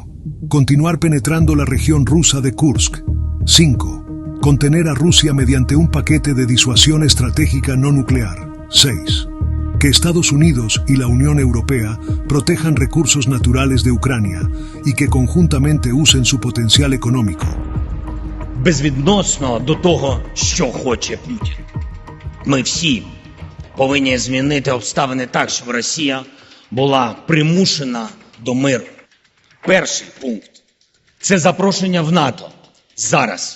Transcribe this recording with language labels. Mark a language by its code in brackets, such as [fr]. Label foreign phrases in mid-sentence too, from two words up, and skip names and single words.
[es] Continuar penetrando la región rusa de Kursk. 5. Contener a Rusia mediante un paquete de disuasión estratégica no nuclear. 6. Que Estados Unidos y la Unión Europea protejan recursos naturales de Ucrania y que conjuntamente usen su potencial económico. [uk] Безвідносно до того, що хоче Путін. Ми всі повинні змінити обставини так, щоб Росія була примушена до миру. Перший пункт – це запрошення в НАТО зараз.